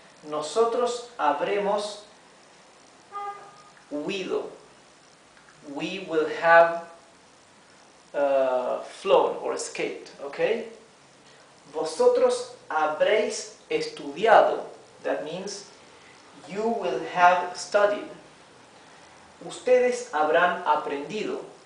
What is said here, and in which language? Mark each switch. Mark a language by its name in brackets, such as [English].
[Spanish] Nosotros habremos huido. [English] We will have flown or escaped. Okay? [Spanish] Vosotros habréis estudiado. [English] That means you will have studied. [Spanish] Ustedes habrán aprendido.